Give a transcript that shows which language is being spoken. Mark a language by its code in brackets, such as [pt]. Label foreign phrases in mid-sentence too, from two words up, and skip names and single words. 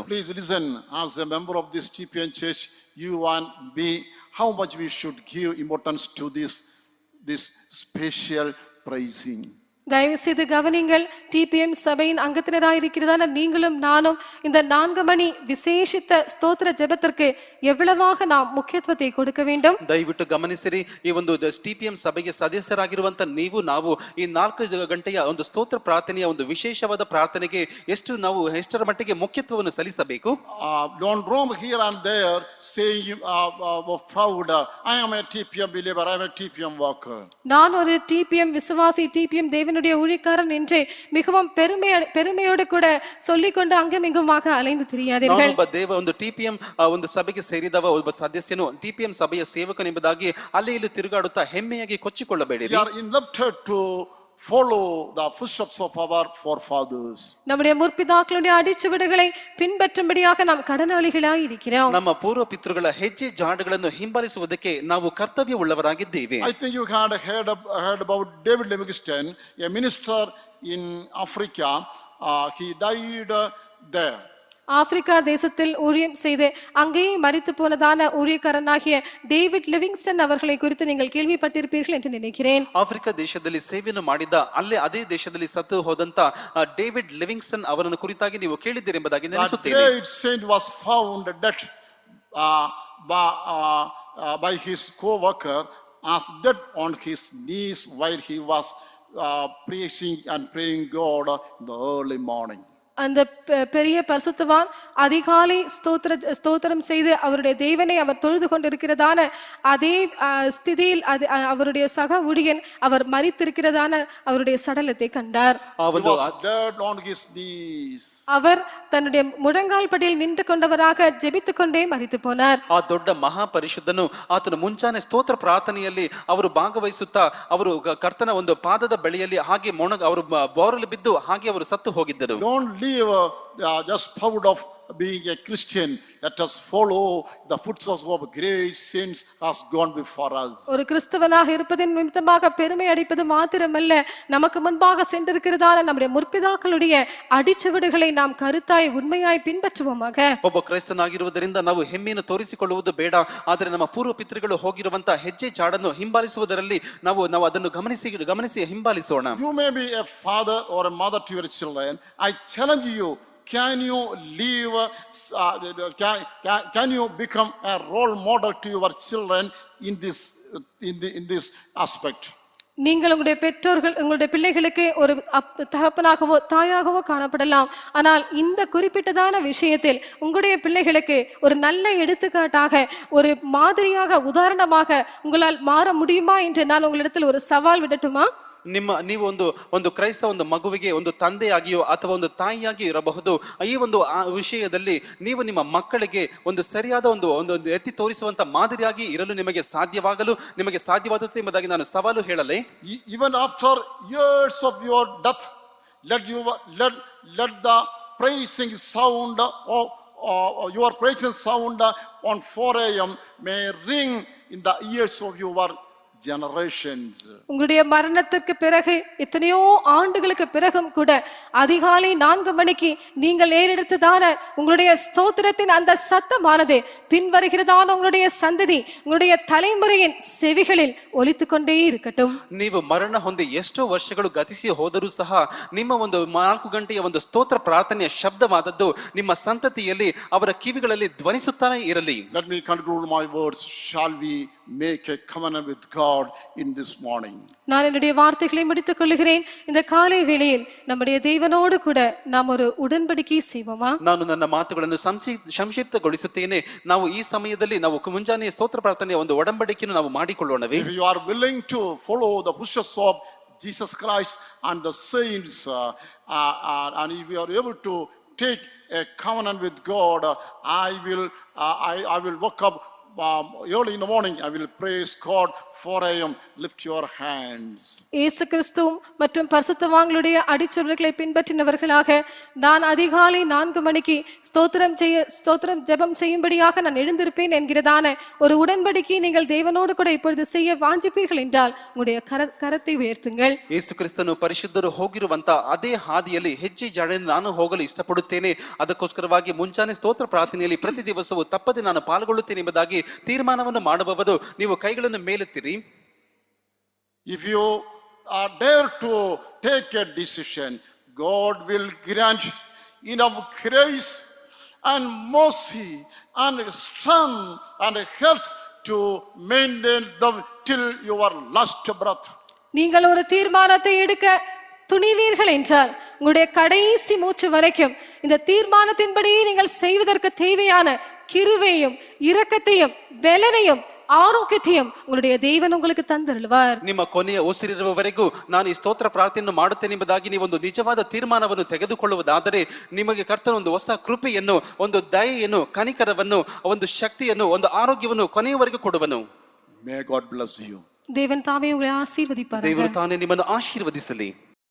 [en] Please listen, as a member of this TPN church, you and me, how much we should give importance to this special praising. [ta] தயவு செய்து கவனிங்கள். டிபிஎம் சபையின் அங்கத்தினராயிருக்கிறதான நீங்களும் நானும் இந்த 4 மணி விசேஷித்த ஸ்தோத்திர ஜெபத்திற்கு எவ்வளவாக நாம் முக்கியத்துவத்தை கொடுக்க வேண்டும். [kn] ದಯವಿಟ್ಟು ಗಮನಿಸಿರಿ, ಈ ಒಂದು ಟಿಪಿಎಂ ಸಭೆಗೆ ಸದಸ್ಯರಾಗಿರುವಂತ ನೀವು ನಾವು ಈ 4 ಗಂಟೆಯ ಒಂದು ಸ್ತೋತ್ರ ಪ್ರಾರ್ಥನೆಯ ಒಂದು ವಿಶೇಷವಾದ ಪ್ರಾರ್ಥನೆಗೆ ಎಷ್ಟರ ಮಟ್ಟಿಗೆ ಮುಖ್ಯತ್ವವನ್ನು ಸಲ್ಲಿಸಬೇಕು. [en] Don't roam here and there saying proud, I am a TPM believer, I am a TPM worker. [ta] நான் ஒரு டிபிஎம் விசுவாசி, டிபிஎம் தேவனுடைய ஊழியக்காரன் என்றே மிகவும் பெருமையோடு கூட சொல்லிக்கொண்டு அங்குமிங்குமாக அலைந்து திரியாதீர்கள். [kn] ಒಬ್ಬ ದೇವ ಒಂದು ಟಿಪಿಎಂ ಒಂದು ಸಭೆಗೆ ಸೇರಿದವ ಒಬ್ಬ ಸದಸ್ಯನು ಟಿಪಿಎಂ ಸಭೆಯ ಸೇವಕನೆಂಬುದಾಗಿ ಅಲ್ಲಿ ಇಲ್ಲಿ ತಿರುಗಾಡುತ್ತಾ ಹೆಮ್ಮೆಯಾಗಿ ಕೊಚ್ಚಿಕೊಳ್ಳಬೇಡಿರಿ. [en] We are indebted to follow the footsteps of our forefathers. [ta] நம்முடைய முற்பிதாக்களுடைய அடிச்சுவடுகளை பின்பற்றும்படியாக நாம் கடனாளிகளாய் இருக்கிறோம். [kn] ನಮ್ಮ ಪೂರ್ವ ಪಿತೃಗಳ ಹೆಜ್ಜೆ ಜಾಡುಗಳನ್ನು ಹಿಂಬಾಲಿಸುವುದಕ್ಕೆ ನಾವು ಕರ್ತವ್ಯವುಳ್ಳವರಾಗಿದ್ದೇವೆ. [en] I think you had heard about David Livingstone, a minister in Africa. He died there. [ta] ஆப்பிரிக்கா தேசத்தில் ஊழியம் செய்து அங்கேயே மரித்து போனதான ஊழியக்காரனாகிய டேவிட் லிவிங்ஸ்டன் அவர்களை குறித்து நீங்கள் கேள்விப்பட்டிருப்பீர்கள் என்று நினைக்கிறேன். [kn] ಆಫ್ರಿಕಾ ದೇಶದಲ್ಲಿ ಸೇವೆಯನ್ನು ಮಾಡಿದ ಅದೇ ದೇಶದಲ್ಲಿ ಸತ್ತು ಹೋದಂತ ಡೇವಿಡ್ ಲಿವಿಂಗ್ಸ್ಟನ್ ಅವರನ್ನು ಕುರಿತಾಗಿ ನೀವು ಕೇಳಿದ್ದೀರಿ ಎಂಬುದಾಗಿ ನೆನೆಸುತ್ತೇನೆ. [en] That great saint was found dead by his co-worker, as dead on his knees while he was preaching and praying God in the early morning. [ta] அந்த பெரிய பரிசுத்தவான் அதிகாலை ஸ்தோத்திரம் செய்து அவருடைய தேவனை அவர் தொழுது கொண்டிருக்கிறதான அதே ஸ்திதியில் அவருடைய சக ஊழியன் அவர் மரித்திருக்கிறதான அவருடைய சடலத்தை கண்டார். அவர் தன்னுடைய முழங்கால் படியில் நின்று கொண்டவராக ஜெபித்துக் கொண்டே மரித்து போனார். [kn] ಆ ದೊಡ್ಡ ಮಹಾಪರಿಶುದ್ಧನು ಆತನ ಮುಂಚಾನೆ ಸ್ತೋತ್ರ ಪ್ರಾರ್ಥನೆಯಲ್ಲಿ ಅವರು ಭಾಗವಹಿಸುತ್ತಾ ಅವರು ಕರ್ತನ ಒಂದು ಪಾದದ ಬಳಿಯಲ್ಲಿ ಹಾಗೆ ಅವರು ಬೋರಲು ಬಿದ್ದು ಹಾಗೆ ಅವರು ಸತ್ತು ಹೋಗಿದ್ದರು. [en] Don't leave just proud of being a Christian. Let us follow the footsteps of great saints has gone before us. [ta] ஒரு கிறிஸ்தவனாக இருப்பதின் நிமித்தமாக பெருமை அடிப்பது மாத்திரமல்ல, நமக்கு முன்பாக சென்றிருக்கிறதான நம்முடைய முற்பிதாக்களுடைய அடிச்சுவடுகளை நாம் கருத்தாய் உண்மையாய் பின்பற்றுவோமாக. [kn] ಒಬ್ಬ ಕ್ರೈಸ್ತನಾಗಿರುವುದರಿಂದ ನಾವು ಹೆಮ್ಮೆಯನ್ನು ತೋರಿಸಿಕೊಳ್ಳುವುದು ಬೇಡ, ಆದರೆ ನಮ್ಮ ಪೂರ್ವ ಪಿತೃಗಳು ಹೋಗಿರುವಂತಹ ಹೆಜ್ಜೆ ಜಾಡನ್ನು ಹಿಂಬಾಲಿಸುವುದರಲ್ಲಿ ನಾವು ಅದನ್ನು ಗಮನಿಸಿ ಹಿಂಬಾಲಿಸೋಣ. [en] You may be a father or a mother to your children. I challenge you, can you live can you become a role model to your children in this aspect? [ta] நீங்கள் உங்களுடைய பிள்ளைகளுக்கு ஒரு தகப்பனாகவோ தாயாகவோ காணப்படலாம். ஆனால் இந்த குறிப்பிட்டதான விஷயத்தில் உங்களுடைய பிள்ளைகளுக்கு ஒரு நல்ல எடுத்துக்காட்டாக, ஒரு மாதிரியாக, உதாரணமாக உங்களால் மாற முடியுமா என்று நான் உங்களிடத்தில் ஒரு சவால் விடட்டுமா? [kn] ನೀವು ಒಂದು ಕ್ರೈಸ್ತ ಒಂದು ಮಗುವಿಗೆ ಒಂದು ತಂದೆಯಾಗಿಯೋ ಅಥವಾ ಒಂದು ತಾಯಿಯಾಗಿಯೋ ಇರಬಹುದು. ಈ ಒಂದು ವಿಷಯದಲ್ಲಿ ನೀವು ನಿಮ್ಮ ಮಕ್ಕಳಿಗೆ ಒಂದು ಸರಿಯಾದ ಒಂದು ಎತ್ತಿ ತೋರಿಸುವಂತ ಮಾದರಿಯಾಗಿ ಇರಲು ನಿಮಗೆ ಸಾಧ್ಯವಾದದ್ದು ಎಂಬುದಾಗಿ ನಾನು ಸವಾಲು ಹೇಳಲೇ. [en] Even after years of your death, let the praising sound of your praising sound on 4 a.m. may ring in the ears of your generations. [ta] உங்களுடைய மரணத்திற்கு பிறகு எத்தனையோ ஆண்டுகளுக்கு பிறகும் கூட அதிகாலை 4 மணிக்கு நீங்கள் ஏறெடுத்ததான உங்களுடைய ஸ்தோத்திரத்தின் அந்த சத்தமானது பின்வருகிறதான உங்களுடைய சந்ததி, உங்களுடைய தலைமுறையின் செவிகளில் ஒலித்துக்கொண்டே இருக்கட்டும். [kn] ನೀವು ಮರಣ ಹೊಂದಿ ಎಷ್ಟೋ ವರ್ಷಗಳು ಗತಿಸಿ ಹೋದರೂ ಸಹ ನಿಮ್ಮ ಒಂದು 4 ಗಂಟೆಯ ಒಂದು ಸ್ತೋತ್ರ ಪ್ರಾರ್ಥನೆಯ ಶಬ್ದವಾದದ್ದು ನಿಮ್ಮ ಸಂತತಿಯಲ್ಲಿ ಅವರ ಕಿವಿಗಳಲ್ಲಿ ಧ್ವನಿಸುತ್ತಾನೆ ಇರಲಿ. [en] Let me conclude my words. Shall we make a covenant with God in this morning? [ta] நான் என்னுடைய வார்த்தைகளை முடித்துக் கொள்கிறேன். இந்த காலை வேளையில் நம்முடைய தேவனோடு கூட நாம் ஒரு உடன்படிக்கை செய்வோமா? [kn] ನಾನು ನನ್ನ ಮಾತುಗಳನ್ನು ಸಂಕ್ಷಿಪ್ತಗೊಳಿಸುತ್ತೇನೆ. ನಾವು ಈ ಸಮಯದಲ್ಲಿ ನಾವು ಮುಂಜಾನೆ ಸ್ತೋತ್ರ ಪ್ರಾರ್ಥನೆಯ ಒಂದು ಒಡಂಬಡಿಕೆಯನ್ನು ನಾವು ಮಾಡಿಕೊಳ್ಳೋಣವೇ? [en] If you are willing to follow the footsteps of Jesus Christ and the saints, and if you are able to take a covenant with God, I will wake up early in the morning. I will praise God 4 a.m. Lift your hands. [ta] இயேசு கிறிஸ்து மற்றும் பரிசுத்தவான்களுடைய அடிச்சுவடுகளை பின்பற்றினவர்களாக நான் அதிகாலை 4 மணிக்கு ஸ்தோத்திரம் ஜெபம் செய்யும்படியாக நான் எழுந்திருப்பேன் என்கிறதான ஒரு உடன்படிக்கை நீங்கள் தேவனோடு கூட இப்பொழுது செய்ய வாஞ்சிப்பீர்கள் என்றால் உங்களுடைய கரத்தை உயர்த்துங்கள். [kn] ಯೇಸು ಕ್ರಿಸ್ತನು ಪರಿಶುದ್ಧರು ಹೋಗಿರುವಂತ ಅದೇ ಹಾದಿಯಲ್ಲಿ ಹೆಜ್ಜೆ ಜಾಡನ್ನು ನಾನು ಹೋಗಲು ಇಷ್ಟಪಡುತ್ತೇನೆ. ಅದಕ್ಕೋಸ್ಕರವಾಗಿ ಮುಂಚಾನೆ ಸ್ತೋತ್ರ ಪ್ರಾರ್ಥನೆಯಲ್ಲಿ ಪ್ರತಿ ದಿವಸವೂ ತಪ್ಪದೆ ನಾನು ಪಾಲ್ಗೊಳ್ಳುತ್ತೇನೆ ಎಂಬುದಾಗಿ ತೀರ್ಮಾನವನ್ನು ಮಾಡಬಹುದು. ನೀವು ಕೈಗಳನ್ನು ಮೇಲೆತ್ತಿರಿ. [en] If you dare to take a decision, God will grant enough grace and mercy and strength and health to maintain them till your last breath. [ta] நீங்கள் ஒரு தீர்மானத்தை எடுக்க துணிவீர்கள் என்றால் உங்களுடைய கடைசி மூச்சு வரைக்கும் இந்த தீர்மானத்தின்படி நீங்கள் செய்வதற்கு தேவையான கிருபையும் இரக்கத்தையும் பலனையும் ಆರೋಗ್ಯತೆಯಂ ಉங்களுடைய ದೇವನು உங்களுக்கு ತಂದರುಳುವಾರ್. [kn] ನಿಮ್ಮ ಕೊನೆಯ ಉಸಿರಿರುವವರೆಗೂ ನಾನು ಈ ಸ್ತೋತ್ರ ಪ್ರಾರ್ಥನೆಯನ್ನು ಮಾಡುತ್ತೇನೆ ಎಂಬುದಾಗಿ ನೀವೊಂದು ನಿಜವಾದ ತೀರ್ಮಾನವನ್ನು ತೆಗೆದುಕೊಳ್ಳುವುದಾದರೆ ನಿಮಗೆ ಕರ್ತನ ಒಂದು ಹೊಸ ಕೃಪೆಯನ್ನು, ಒಂದು ದಯೆಯನ್ನು, ಕನಿಕರವನ್ನು, ಒಂದು ಶಕ್ತಿಯನ್ನು, ಒಂದು ಆರೋಗ್ಯವನ್ನು ಕೊನೆಯವರೆಗೂ ಕೊಡುವನು. [en] May God bless you. [ta] தேவன் தாமே உங்களை ஆசீர்வதிப்பாராக. [kn] ದೇವರು ತಾನೇ ನಿಮ್ಮನ್ನು ಆಶೀರ್ವದಿಸಲಿ.